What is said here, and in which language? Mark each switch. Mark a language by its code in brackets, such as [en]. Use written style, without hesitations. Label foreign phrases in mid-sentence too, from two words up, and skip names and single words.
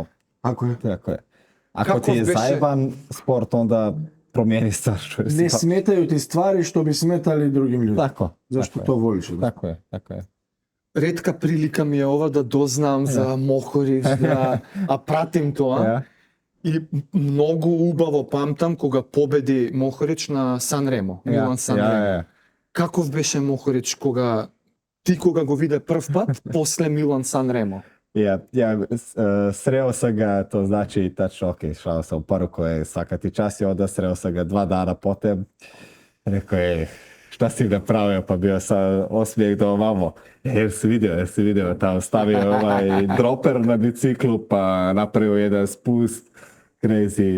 [hr] Ako je. Tako je. Ako Kako ti je [mk] беше- [hr] zajeban sport, onda promijeni stvar. Što je Ne smetaju ti stvari što bi smetali drugim ljudima. Tako. Zašto tako to je. voliš? Da? Tako je, tako je. [mk] Ретка прилика ми е ова да дознам за Мохорич, да, а пратим тоа. [hr] Ja. [mk] И многу убаво памтам кога победи Мохорич на Санремо, Милан Санремо. [hr] ja. [mk] Каков беше Мохорич кога го виде прв пат после Милан Санремо? [hr] Sreo sam ga, to znači tačno, ok, šao sam u paru koje svaka ti čas je, onda sreo sam ga 2 dana potem. Rekao je, šta si napravio, pa bio sam osmijeh do ovamo. Jer si vidio, tamo stavio ovaj droper na biciklu, pa napravio jedan spust, crazy.